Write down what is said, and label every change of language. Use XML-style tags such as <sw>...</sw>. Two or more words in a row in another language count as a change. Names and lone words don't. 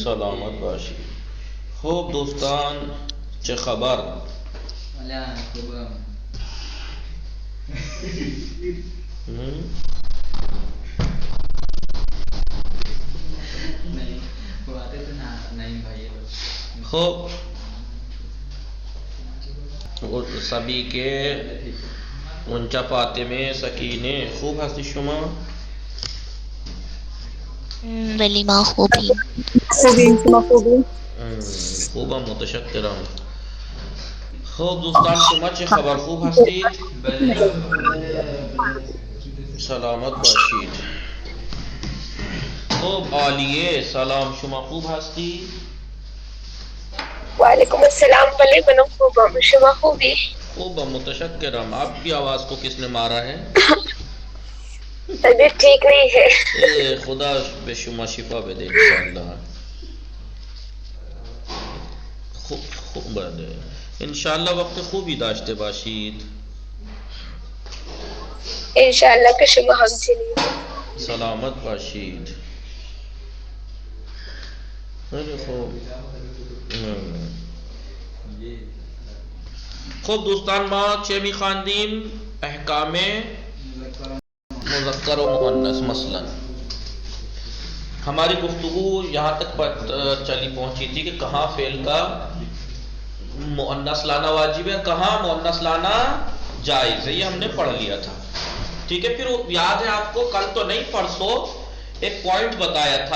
<fa>سلامت باشید. خوب دوستان چه خبر؟ خوب سبھی کے منچا فاطمه سکینه خوب هستی شما؟ بلی ما خوبیم. شما خوبی؟ خوبم متشکرم. خوب دوستان شما چه خبر؟ خوب هستید؟ سلامت باشید. خوب عالیه سلام، شما خوب هستید؟ وعلیکم السلام. بلی من خوبم، شما خوبی؟ خوبم متشکرم.</fa> <ur>آپ کی آواز کو کس نے مارا ہے؟ طبیعت ٹھیک نہیں ہے.</ur> <fa>خدا به شما شفا بده انشاءالله. خوب بده انشاءالله. وقت خوبی داشته باشید. انشاءاللہ که شما همچنین. سلامت باشید. خیلی خوب. خب دوستان ما چه میخواندیم؟ احکام مذکر و مؤنث.</fa> <ur>مثلا ہماری گفتگو یہاں تک چلی پہنچی تھی کہ کہاں فعل کا مؤنث لانا واجب ہے، کہاں مؤنث لانا جائز ہے. یہ ہم نے پڑھ لیا تھا. ٹھیک ہے. پھر یاد ہے آپ کو کل تو نہیں پرسوں ایک پوائنٹ بتایا تھا.</ur>